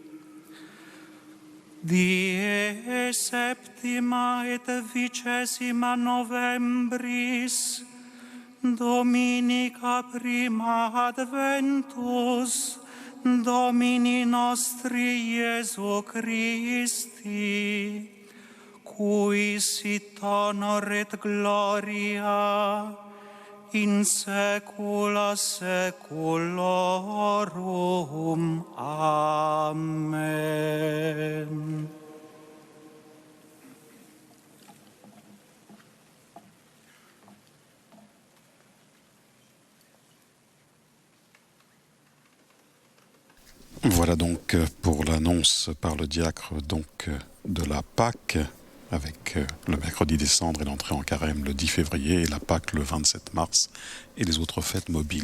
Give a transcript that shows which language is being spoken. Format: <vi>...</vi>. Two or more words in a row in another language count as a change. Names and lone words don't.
<la>Die 7 et 20 Novembris, Dominica prima adventus, Domini nostri Iesu Christi, cui sit honor et gloria in saecula saeculorum. Amen.</la> <fr>Voilà donc pour l'annonce par le diacre donc de la Pâque, avec le mercredi des Cendres et l'entrée en carême le 10 février et la Pâque le 27 mars et les autres fêtes mobiles.</fr>